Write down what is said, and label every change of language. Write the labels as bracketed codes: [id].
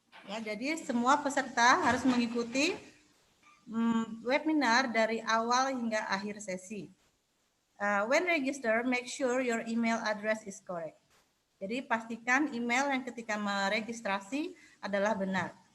[id] Ya, jadi semua peserta harus mengikuti webinar dari awal hingga akhir sesi. [en] When register, make sure your email address is correct. [id] Jadi pastikan email yang ketika meregistrasi adalah benar.